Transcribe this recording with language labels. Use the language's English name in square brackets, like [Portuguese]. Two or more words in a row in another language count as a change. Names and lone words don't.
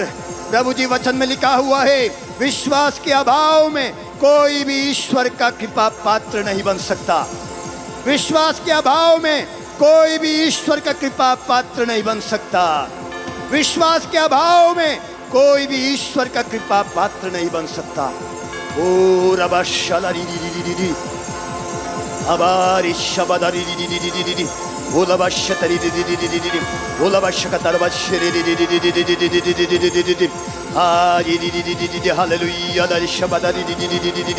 [Hindi] प्रभु जी वचन में लिखा हुआ है, विश्वास के अभाव में कोई भी ईश्वर का कृपा पात्र नहीं बन सकता। विश्वास के अभाव में कोई भी ईश्वर का कृपा पात्र नहीं बन सकता। विश्वास के अभाव में कोई भी ईश्वर का कृपा पात्र नहीं बन सकता। ओ रबा शलारी अबारी शबदारी ओला बशतरी ओला बशकतर बशरी हालेलुया शबदारी।